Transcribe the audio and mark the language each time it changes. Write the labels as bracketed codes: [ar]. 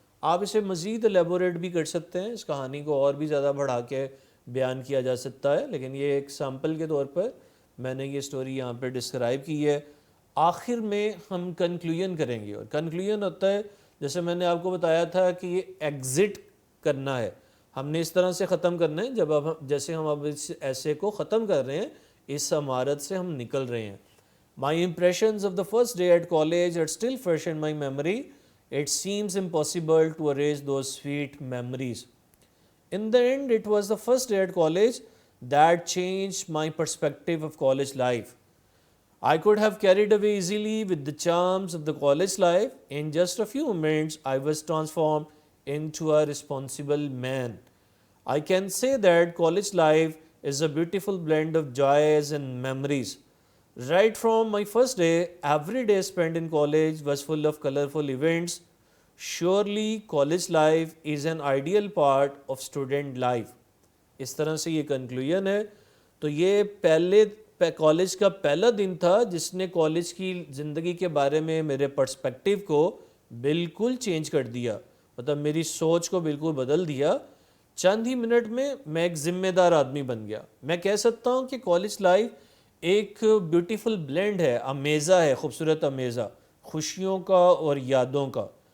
[ur] آپ اسے مزید ایلیبوریٹ بھی کر سکتے ہیں, اس کہانی کو اور بھی زیادہ بڑھا کے بیان کیا جا سکتا ہے, لیکن یہ ایک سیمپل کے طور پر میں نے یہ سٹوری یہاں پہ ڈسکرائب کی ہے. آخر میں ہم کنکلوژن کریں گے, اور کنکلوژن ہوتا ہے جیسے میں نے آپ کو بتایا تھا کہ یہ ایگزٹ کرنا ہے. ہم نے اس طرح سے ختم کرنا ہے جیسے ہم اب اس ایسے کو ختم کر رہے ہیں, اس عمارت سے ہم نکل رہے ہیں. [en] My impressions of the first day at college are still fresh in my memory. It seems impossible to erase those sweet memories. In the end, it was the first day at college that changed my perspective of college life. I could have carried away easily with the charms of the college life. In just a few moments, I was transformed into a responsible man. I can say that college life is a beautiful blend of joys and memories. Right from my first day, every day spent in college was full of colorful events. Surely college life is an ideal part of student life. [ur] اس طرح سے یہ conclusion ہے. تو یہ college کا پہلا دن تھا جس نے کالج کی زندگی کے بارے میں میرے پرسپیکٹیو کو بالکل چینج کر دیا, مطلب میری سوچ کو بالکل بدل دیا. چند ہی منٹ میں ایک ذمہ دار آدمی بن گیا. میں کہہ سکتا ہوں کہ کالج لائف ایک بیوٹیفل بلینڈ ہے, امیزہ ہے, خوبصورت امیزہ, خوشیوں کا اور یادوں کا.